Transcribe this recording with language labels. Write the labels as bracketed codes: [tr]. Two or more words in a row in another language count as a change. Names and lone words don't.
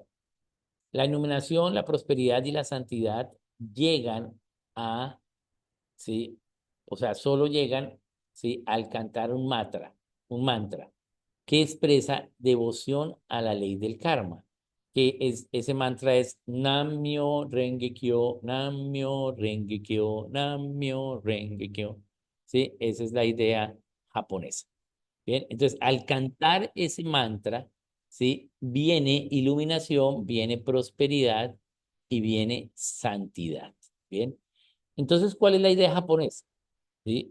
[es] La iluminación, la prosperidad y la santidad llegan a, ¿sí? O sea, solo llegan, ¿sí? Al cantar un mantra que expresa devoción a la ley del karma, ese mantra es [ja] Namyo Renge Kyo, Namyo Renge Kyo, Namyo Renge Kyo. [es] ¿Sí? Esa es la idea japonesa. Bien, entonces al cantar ese mantra, ¿sí? Viene iluminación, viene prosperidad y viene santidad. Bien, entonces, ¿cuál es la idea japonesa? ¿Sí?